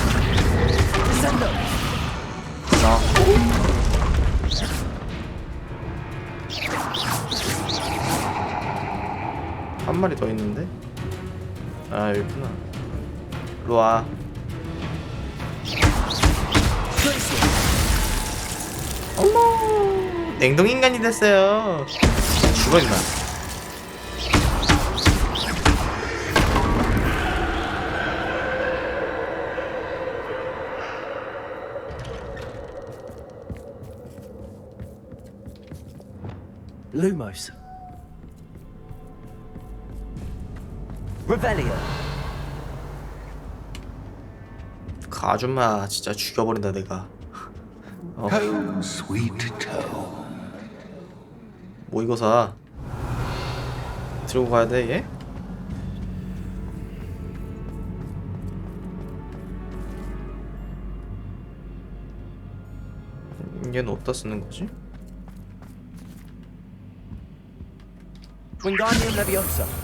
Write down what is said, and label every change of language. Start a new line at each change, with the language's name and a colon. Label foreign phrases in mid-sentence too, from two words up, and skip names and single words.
Korean: 나. 한 마리 더 있는데? 아 여기구나. 일로 와. 어머 냉동 인간이 됐어요. 죽어 임마. Lumos. Revelio. 그 아줌마 진짜 죽여버린다 내가.
English: Home, sweet home.
Korean: 뭐 이거 사. 들고 가야 돼 얘? 얘는 어디다 쓰는 거지? Wingardium Leviosa.